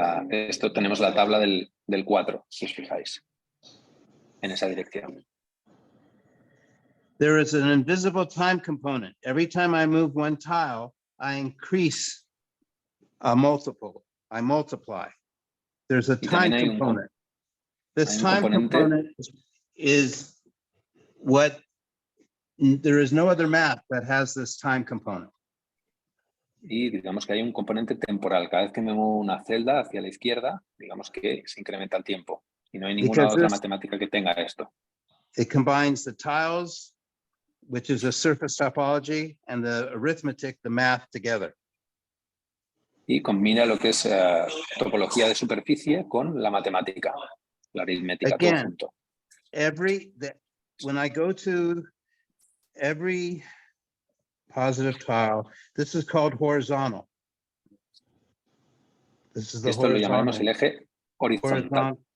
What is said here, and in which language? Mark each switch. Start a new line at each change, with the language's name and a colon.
Spanish: Esto tenemos la tabla del 4, si os fijáis, en esa dirección.
English: There is an invisible time component. Every time I move one tile, I increase a multiple. I multiply. There's a time component. This time component is what, there is no other map that has this time component.
Spanish: Y digamos que hay un componente temporal. Cada vez que me muevo una celda hacia la izquierda, digamos que se incrementa el tiempo. Y no hay ninguna otra matemática que tenga esto.
English: It combines the tiles, which is a surface topology, and the arithmetic, the math together.
Spanish: Y combina lo que es topología de superficie con la matemática, la aritmética, todo junto.
English: When I go to every positive tile, this is called horizontal. This is the
Spanish: Esto lo llamaremos el eje horizontal.